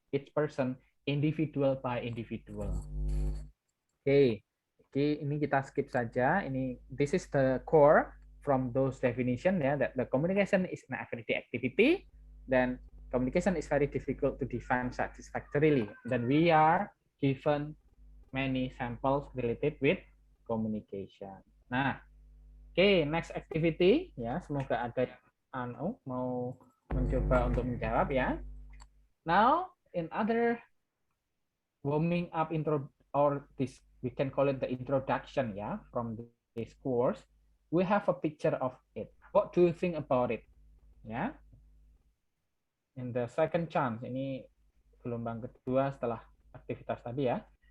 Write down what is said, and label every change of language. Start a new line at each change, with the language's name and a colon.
English: Each person, individual by individual. Okay,
Indonesian: ini kita skip saja.
English: This is the core from those definition, ya, that the communication is an everyday activity. Then communication is very difficult to define satisfactorily. Then we are given many samples related with communication.
Indonesian: Nah,
English: okay, next activity,
Indonesian: ya, semoga ada yang mau mencoba untuk menjawab, ya.
English: Now, in other warming up intro, or this we can call it the introduction, ya, from this course, we have a picture of it. What do you think about it? Ya. In the second chance,
Indonesian: ini gelombang kedua setelah aktivitas tadi, ya.